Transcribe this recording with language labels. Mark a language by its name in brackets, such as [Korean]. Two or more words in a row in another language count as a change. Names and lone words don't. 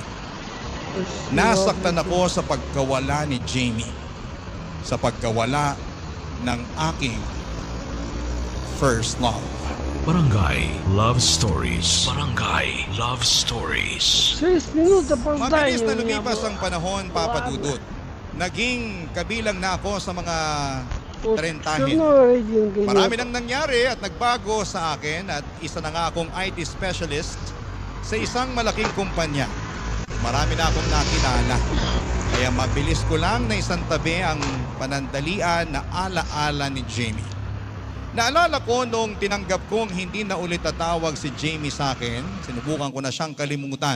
[Filipino] Nasaktan ako sa pagkawala ni Jamie. Sa pagkawala ng aking [English] first love. [Filipino] Barangay Love Stories. Barangay Love Stories. [Russian] 6 минут опоздания [Filipino] Mabilis [Russian] у [Filipino] na [Russian] меня [Filipino] lumipas [Russian] было. [Filipino] ang panahon, Papa Dudut. Naging kabilang na ako sa mga [Russian] Вот [Filipino] trentahin. [Russian] всё равно рейтинга [Filipino] Marami [Russian] нет. [Filipino] nang nangyari at nagbago sa akin at isa na nga akong [English] IT specialist [Filipino] sa isang malaking kumpanya. Marami na akong nakilala. Kaya mabilis ko lang na isang tabi ang panandalian na alaala ni Jamie. Naalala ko nung tinanggap kong hindi na ulit tatawag si Jamie sa akin, sinubukan ko na siyang kalimutan.